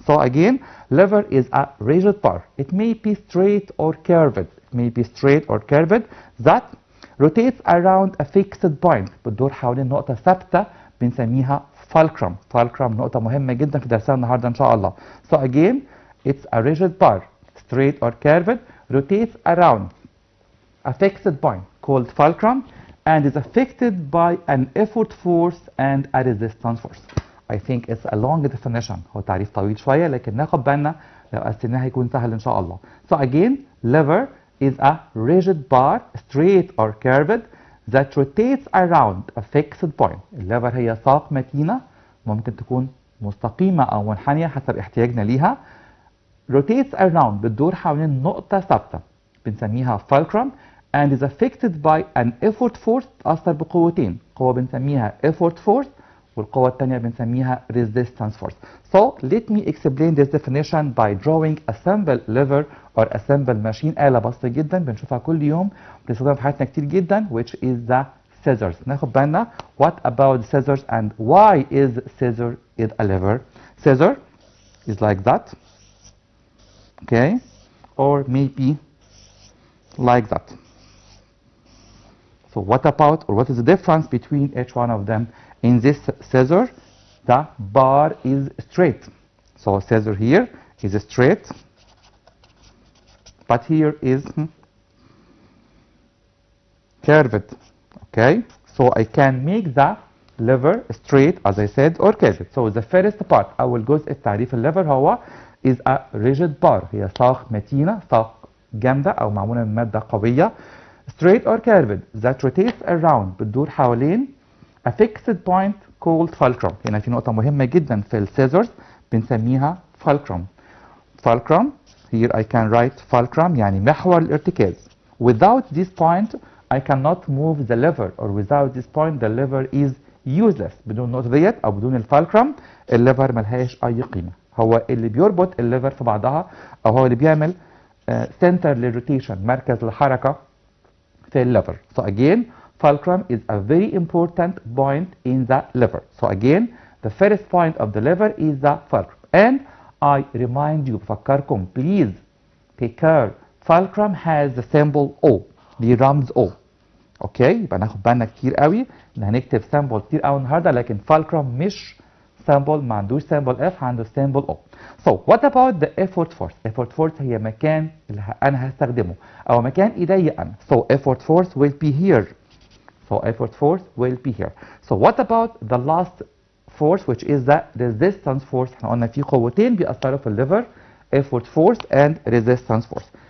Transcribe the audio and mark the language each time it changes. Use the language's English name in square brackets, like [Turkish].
[English] So again, liver is a rigid bar. It may be straight or curved. It may be straight or curved that rotates around a fixed point. [Arabic] بتدور حوالين نقطة ثابتة بنسميها fulcrum. Fulcrum نقطة مهمة جدا في درسنا النهاردة إن شاء الله. [English] So again, it's a rigid bar, straight or curved, rotates around a fixed point called fulcrum and is affected by an effort force and a resistance force. I think it's a long definition. [Arabic] هو تعريف طويل شوية لكن ناخد بالنا لو قسمناه هيكون سهل إن شاء الله. [English] So again, lever is a rigid bar, straight or curved, that rotates around a fixed point. [Arabic] الليفر هي ساق متينة ممكن تكون مستقيمة أو منحنية حسب احتياجنا ليها. [English] rotates around [Arabic] بتدور حوالين نقطة ثابتة بنسميها [English] fulcrum and is affected by an effort force [Arabic] تأثر بقوتين. قوة بنسميها effort force والقوة الثانية بنسميها resistance force. [English] So let me explain this definition by drawing a simple lever or a simple machine. [Arabic] آلة بسيطة جدا بنشوفها كل يوم بنستخدمها في حياتنا كتير جدا [English] which is the scissors. [Arabic] ناخد بالنا [English] what about scissors and why is scissor is a lever. Scissor is like that, okay, or maybe like that. So what about or what is the difference between each one of them? In this scissor, the bar is straight. So scissor here is straight, but here is curved. Okay, so I can make the lever straight as I said or curved. So the first part [Arabic] أول جزء في تعريف الليفر هو [English] is a rigid bar. [Arabic] هي ساق متينة ساق جامدة أو معمولة من مادة قوية [English] straight or curved that rotates around بتدور حوالين a fixed point called fulcrum. [Arabic] هنا في نقطة مهمة جدا في السيزرز بنسميها fulcrum. [English] Fulcrum here I can write fulcrum [Arabic] يعني محور الارتكاز. [English] Without this point I cannot move the lever or without this point the lever is useless. [Arabic] بدون النقطة ديت أو بدون الفالكرم الليفر ملهاش أي قيمة. هو اللي بيربط الليفر في بعضها أو هو اللي بيعمل center للروتيشن مركز الحركة في الليفر. [English] So again fulcrum is a very important point in the lever. So again the first point of the lever is the fulcrum. And I remind you [Arabic] بفكركم [English] please take care fulcrum has the symbol O. [Arabic] دي رمز O. اوكي يبقى ناخد بالنا كتير قوي ان هنكتب سامبل كتير قوي النهارده لكن فالكرم مش سامبل ما عندوش سامبل اف عنده سامبل او. [English] So what about the effort force? [Arabic] Effort force هي مكان اللي انا هستخدمه او مكان ايديا انا. [English] So effort force will be here. So effort force will be here. So what about the last force which is the resistance force؟ [Arabic] احنا قلنا في قوتين بيأثروا في الليفر [English] effort force and resistance force.